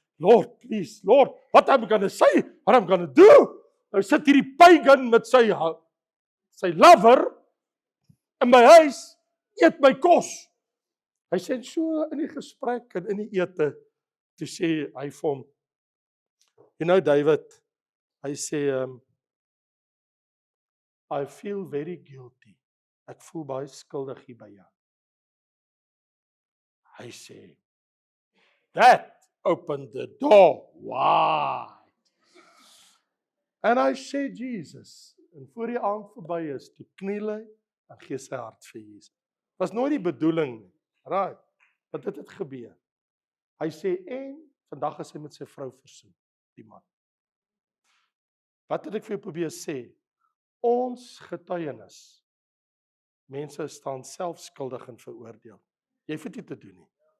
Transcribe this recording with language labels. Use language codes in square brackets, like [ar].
[en] Lord, please, Lord, what am I going to say? What am I going to do? [af] Nou sit hierdie pagan met sy lover in my huis, eet my kos. Hy sê so in die gesprek en in die ete, toe sê hy vir hom, David, hy sê, [en] I feel very guilty. [af] Ek voel baie skuldig hier by jou. Hy sê, [en] that opened the door wide. [af] En hy sê Jesus, en voor die aand verby is, toe kniel hy en gee sy hart vir Jesus. Was nooit die bedoeling nie. Right, want dit het gebeur. Hy sê, en vandag is hy met sy vrou versoen, die man. Wat het ek vir jou probeer sê? Ons getuienis, mense staan self skuldig en veroordeel. Jy hoef dit nie te doen nie.